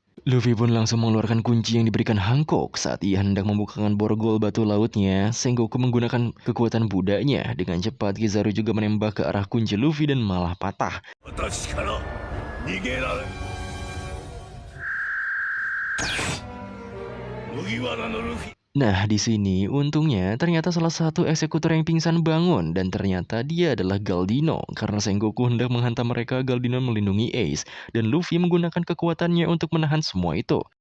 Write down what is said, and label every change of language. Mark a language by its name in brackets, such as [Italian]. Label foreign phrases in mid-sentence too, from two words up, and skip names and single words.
[Indonesian] Luffy pun langsung mengeluarkan kunci yang diberikan Hancock. Saat ia hendak membukakan borgol batu lautnya, Sengoku menggunakan kekuatan budanya. Dengan cepat Kizaru juga menembak ke arah kunci Luffy dan malah patah. [Japanese] 私から逃げられ麦わらのルフィ [Indonesian] Nah, di sini untungnya ternyata salah satu eksekutor yang pingsan bangun dan ternyata dia adalah Galdino. Karena Sengoku hendak menghantam mereka, Galdino melindungi Ace dan Luffy menggunakan kekuatannya untuk menahan semua itu.